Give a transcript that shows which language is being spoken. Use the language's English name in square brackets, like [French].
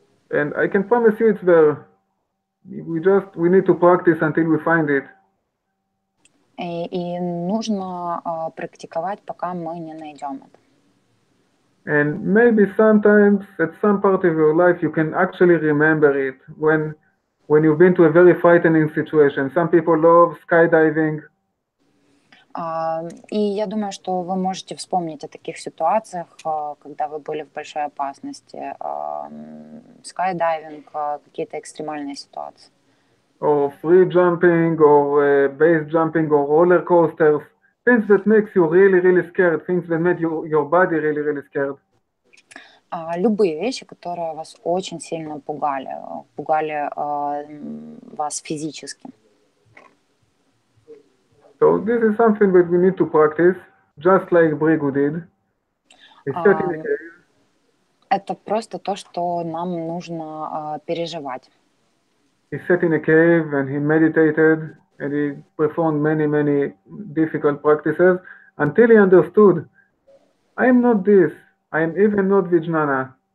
[English] And I can promise you it's there. We need to practice until we find it. [Russian] И нужно практиковать, пока мы не найдем это. [English] And maybe sometimes at some part of your life you can actually remember it when you've been to a very frightening situation. Some people love skydiving. [Russian] И я думаю, что вы можете вспомнить о таких ситуациях, когда вы были в большой опасности, скайдайвинг, какие-то экстремальные ситуации. [English] Or free jumping, or base jumping, or roller coasters, things that makes you really, really scared, things that make your body really, really scared. [Russian] Любые вещи, которые вас очень сильно пугали вас физически. [English] So this is something that we need to practice, just like Brigu did. He sat in a cave. [Russian] Это просто то, что нам нужно переживать. [English] He sat in a cave and he meditated and he performed many, many difficult practices until he understood, I am not this, I am even not Vijnana.